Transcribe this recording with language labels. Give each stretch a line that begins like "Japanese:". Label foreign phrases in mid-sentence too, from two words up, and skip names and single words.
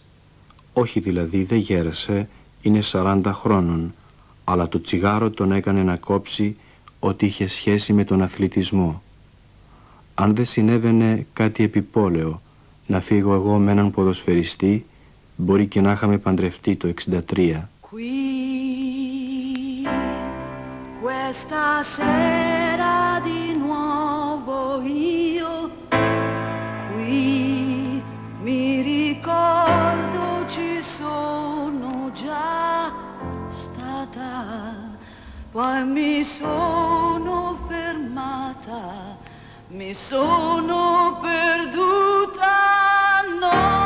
Greek: Όχι δηλαδή, δεν γέρασε, είναι 40 χρόνων. Αλλά το τσιγάρο τον έκανε να κόψει ότι είχε σχέση με τον αθλητισμό. Αν δεν συνέβαινε κάτι επιπόλαιο, να φύγω εγώ με έναν ποδοσφαιριστή, μπορεί και να είχαμε παντρευτεί το 63.
Italian: Questa sera di nuovo io qui mi ricordo ci sono già stata, poi mi sono fermata, mi sono perduta, no,